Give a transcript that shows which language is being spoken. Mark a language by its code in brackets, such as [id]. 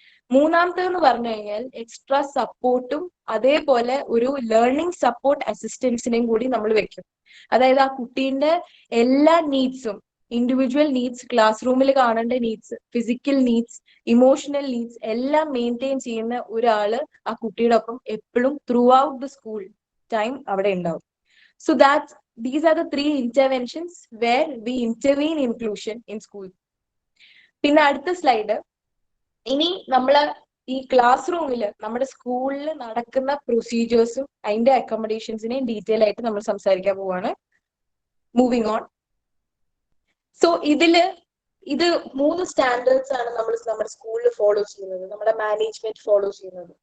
[ml] മൂന്നാമത്തേന്ന് പറഞ്ഞു കഴിഞ്ഞാൽ എക്സ്ട്രാ സപ്പോർട്ടും അതേപോലെ ഒരു ലേണിംഗ് സപ്പോർട്ട് അസിസ്റ്റൻസിനെയും കൂടി നമ്മൾ വെക്കും. അതായത് ആ കുട്ടീന്റെ എല്ലാ നീഡ്സും, ഇൻഡിവിജ്വൽ നീഡ്സ്, ക്ലാസ് റൂമിൽ കാണേണ്ട needs, physical needs, emotional needs എല്ലാം മെയിൻറ്റെയിൻ ചെയ്യുന്ന ഒരാള് ആ കുട്ടിയുടെ ഒപ്പം എപ്പോഴും [en] throughout the school time [ml] അവിടെ ഉണ്ടാവും. [en] So these are the 3 interventions where we intervene inclusion in school. [ml] പിന്നെ അടുത്ത സ്ലൈഡ്. ഇനി നമ്മള് ഈ ക്ലാസ് റൂമിൽ നമ്മുടെ സ്കൂളിൽ നടക്കുന്ന പ്രൊസീജിയേഴ്സും അതിന്റെ അക്കോമഡേഷൻസിനെയും ഡീറ്റെയിൽ ആയിട്ട് നമ്മൾ സംസാരിക്കാൻ പോവാണ്. [en] Moving on. [ml] സോ ഇത് 3 സ്റ്റാൻഡേർഡ്സ് ആണ് നമ്മൾ നമ്മുടെ സ്കൂളിൽ ഫോളോ ചെയ്യുന്നത്, നമ്മുടെ മാനേജ്മെന്റ് ഫോളോ ചെയ്യുന്നത്.